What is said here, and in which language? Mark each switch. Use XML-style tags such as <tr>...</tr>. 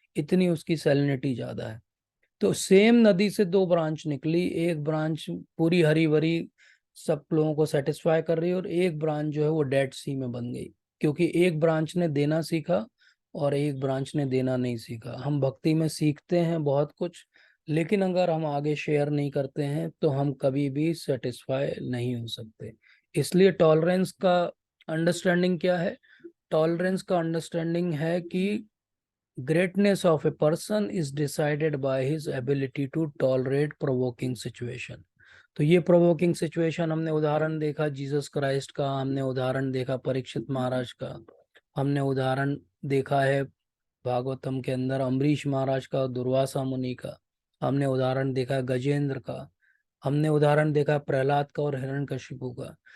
<hi>इतनी उसकी सैलिनिटी ज़्यादा है। तो सेम नदी से दो ब्रांच निकली, एक ब्रांच पूरी हरी भरी सब लोगों को सेटिस्फाई कर रही है, और एक ब्रांच जो है वो डेड सी में बन गई, क्योंकि एक ब्रांच ने देना सीखा और एक ब्रांच ने देना नहीं सीखा। हम भक्ति में सीखते हैं बहुत कुछ, लेकिन अगर हम आगे शेयर नहीं करते हैं तो हम कभी भी सेटिस्फाई नहीं हो सकते। इसलिए टॉलरेंस का अंडरस्टैंडिंग क्या है? टॉलरेंस का अंडरस्टैंडिंग है कि</hi> <en>greatness of a person is decided by his ability to tolerate provoking situation।</en> <hi>तो ये प्रोवोकिंग सिचुएशन हमने उदाहरण देखा जीसस क्राइस्ट का, हमने उदाहरण देखा परीक्षित महाराज का, हमने उदाहरण देखा है भागवतम के अंदर अम्बरीश महाराज का, दुर्वासा मुनि का, हमने उदाहरण देखा गजेंद्र का, हमने उदाहरण देखा प्रहलाद का और हिरण्यकशिपु का।</hi>